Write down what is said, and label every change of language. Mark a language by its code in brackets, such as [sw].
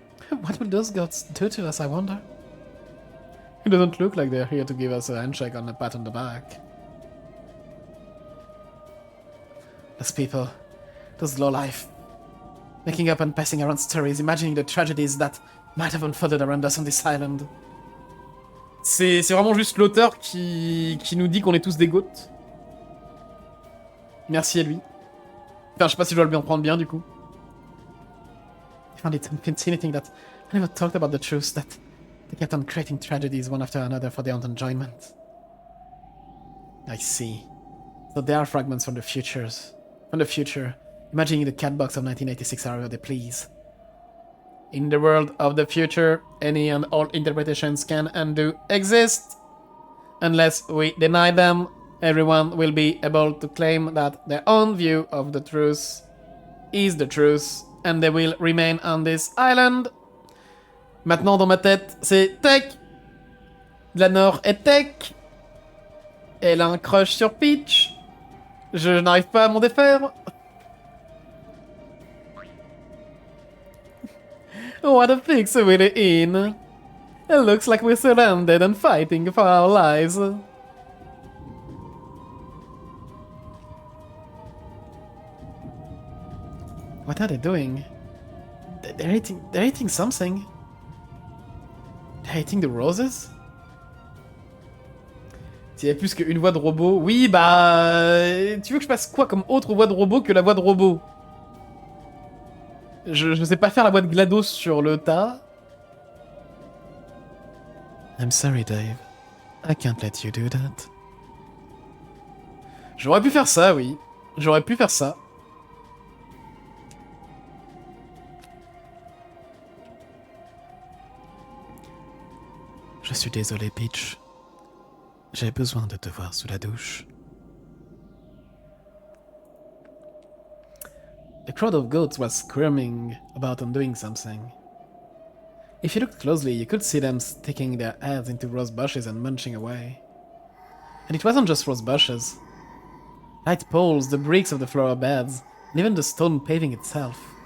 [en] What will those gods do to us, I wonder? It doesn't look like they're here to give us a handshake and a pat on the back. Those people, those lowlife, making up and passing around stories, imagining the tragedies that might have unfolded around us on this island. [fr] C'est vraiment juste l'auteur qui nous dit qu'on est tous des goats. Merci à lui. Enfin, je sais pas si je dois le bien prendre bien, du coup. [en] I found it fascinating that I never talked about the truth, that they kept on creating tragedies one after another for their own enjoyment. I see. So they are fragments from the futures. From the future, imagining the catbox of 1986 however they please. In the world of the future, any and all interpretations can and do exist. Unless we deny them, everyone will be able to claim that their own view of the truth is the truth, and they will remain on this island. [fr] Maintenant, dans ma tête, c'est tech. Glanor est tech. Elle a un crush sur Peach. Je n'arrive pas à m'en défaire. [en] What a fix we're in. It looks like we're surrounded and fighting for our lives. What are they doing? They're eating something. They're eating the roses? [fr] S'il y a plus qu'une voix de robot... Oui, bah... Tu veux que je passe quoi comme autre voix de robot que la voix de robot? Je sais pas faire la voix de GLaDOS sur le tas. [en] I'm sorry, Dave. I can't let you do that. [fr] J'aurais pu faire ça, oui. J'aurais pu faire ça. Je suis désolé, Peach. J'ai besoin de te voir sous la douche. [en] A crowd of goats was squirming about and doing something. If you looked closely, you could see them sticking their heads into rose bushes and munching away. And it wasn't just rose bushes. Light poles, the bricks of the flower beds, and even the stone paving itself.